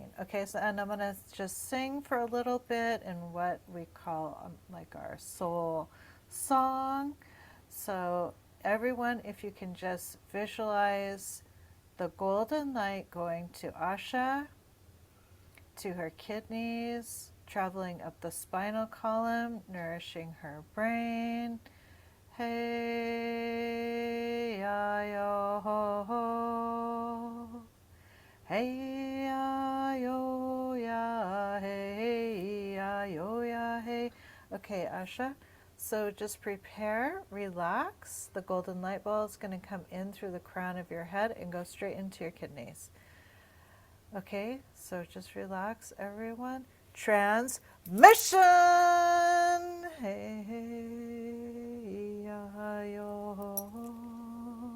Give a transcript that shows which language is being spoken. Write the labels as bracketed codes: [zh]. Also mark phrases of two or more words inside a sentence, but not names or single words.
[en] Okay, so and I'm going to just sing for a little bit in what we call like our soul song. So everyone, if you can just visualize the golden light going to Asha, to her kidneys, traveling up the spinal column, nourishing her brain. Hey ya yo ho ho. Hey ya yo ya hey ya yo ya hey. Okay, Asha. So just prepare, relax. The golden light ball is going to come in through the crown of your head and go straight into your kidneys. Okay, so just relax, everyone. Transmission! Hey, ya, yo.